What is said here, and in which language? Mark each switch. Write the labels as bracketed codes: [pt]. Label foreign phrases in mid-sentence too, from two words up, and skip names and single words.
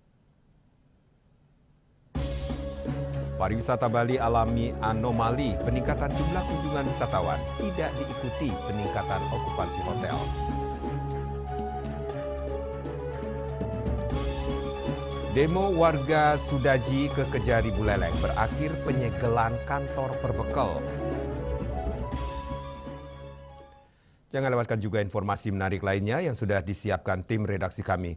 [id] Pariwisata Bali alami anomali, peningkatan jumlah kunjungan wisatawan tidak diikuti peningkatan okupansi hotel. Demo warga Sudaji ke Kejari Buleleng berakhir penyegelan kantor Perbekel. Jangan lewatkan juga informasi menarik lainnya yang sudah disiapkan tim redaksi kami.